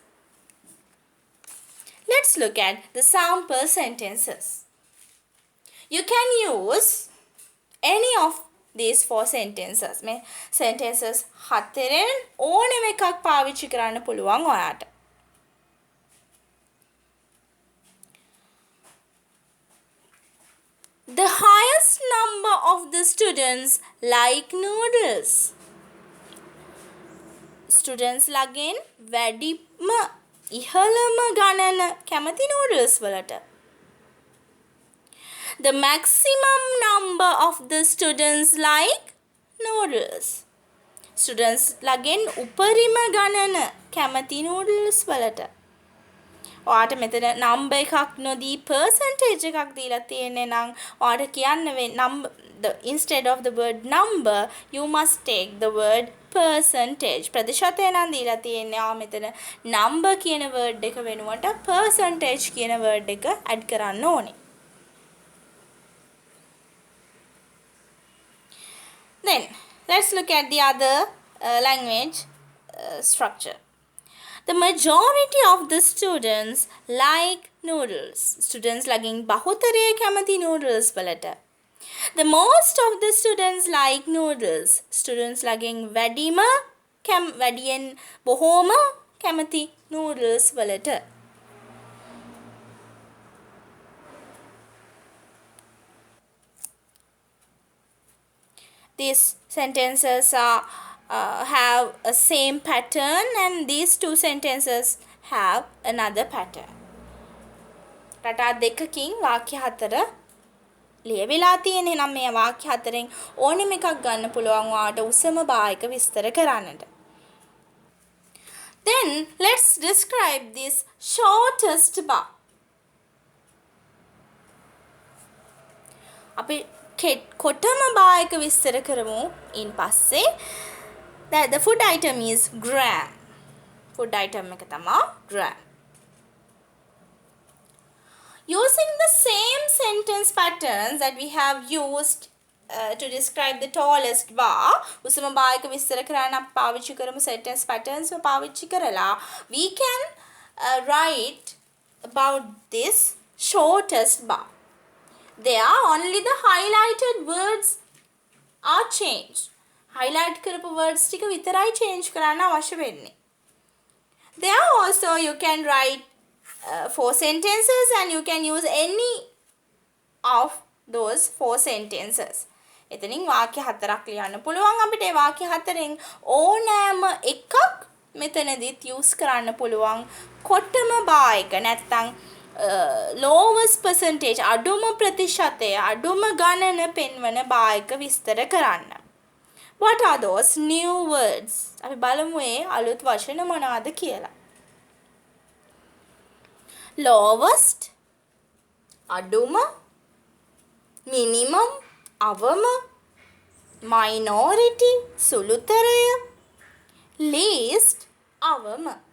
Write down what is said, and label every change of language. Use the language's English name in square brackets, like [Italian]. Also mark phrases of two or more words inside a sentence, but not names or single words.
[English] Let's look at the sample sentences. You can use any of these 4 sentences. [Sinhala] මේ sentences හතරෙන් ඕනෙම එකක් පාවිච්චි කරන්න පුළුවන් ඔයාට. [English] The highest number of the students like noodles. [Sinhala] Students ලගෙන් වැඩිම ඉහළම ගණන කැමති noodles වලට. [English] The maximum number of the students like noodles. [Sinhala] Students ලගෙන් උපරිම ගණන කැමති noodles වලට. ඔයාට මෙතන number එකක් නොදී percentage එකක් දීලා තියෙන්නේ නම් ඔයාට කියන්න වෙන්නේ [English] instead of the word number you must take the word percentage. [Sinhala] ප්‍රතිශතය නම් දීලා තියෙන්නේ ආ මෙතන number කියන word එක වෙනුවට percentage කියන word එක add කරන්න ඕනේ. [English] Then let's look at the other language structure. The majority of the students like noodles. [Sinhala] Students ලගින් බහුතරය කැමති noodles වලට. [English] The most of the students like noodles. [Sinhala] Students ලගින් වැඩියෙන් බොහෝම කැමති noodles වලට. [English] These sentences have a same pattern and these 2 sentences have another pattern. [Sinhala] රටා දෙකකින් වාක්‍ය හතර ලියවිලා තියෙන්නේ නම් මේ වාක්‍ය හතරෙන් ඕනෙම එකක් ගන්න පුළුවන් ඔයාට උසම බායක විස්තර කරන්නට. [English] Then let's describe this shortest bar. [Sinhala] අපි කොටම බායක විස්තර කරමු ඉන් පස්සේ. [English] That the food item is gram. Food item [Sinhala] එක තමයි [English] gram. Using the same sentence patterns that we have used to describe the tallest bar, [Sinhala] උසම බායක විස්තර කරන්න අපි පාවිච්චි කරමු [English] sentence patterns [Sinhala] පාවිච්චි කරලා [English] we can write about this shortest bar. There only the highlighted words are changed. [Sinhala] Highlight කරපු words ටික විතරයි change කරන්න අවශ්‍ය වෙන්නේ. [English] There also you can write 4 sentences and you can use any of those 4 sentences. [Sinhala] එතනින් වාක්‍ය හතරක් ලියන්න පුළුවන් අපිට. ඒ වාක්‍ය හතරෙන් ඕනෑම එකක් මෙතනදිත් use කරන්න පුළුවන්. කොටම බායක නැත්තම් [English] lowest percentage [Sinhala] අඩුම ප්‍රතිශතය අඩුම ගණන පෙන්වන බායක විස්තර කරන්න. [English] What are those new words? [Sinhala] අපි බලමු ඒ අලුත් වචන මොනවාද කියලා. Lowest, අඩුම, minimum, අවම, minority, සුළුතරය, [English] least, අවම.